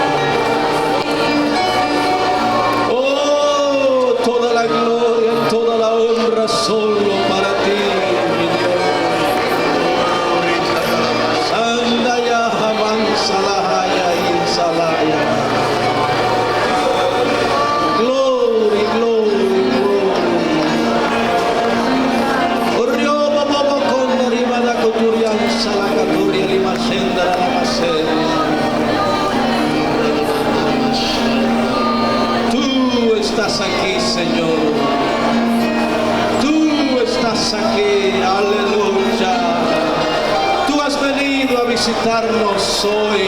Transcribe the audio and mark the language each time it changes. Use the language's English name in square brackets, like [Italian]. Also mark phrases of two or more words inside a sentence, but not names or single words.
[Spanish] Oh, toda la gloria y toda la honra solo para ti, mi Dios. Sandaya, avanzalaya, insalaya. [English] Glory, glory, glory. Orioba baba konda rimada koturian salaka turia lima senda la masera. [Spanish] Tú estás aquí, Señor. Tú estás aquí, aleluya. Tú has venido a visitarnos hoy.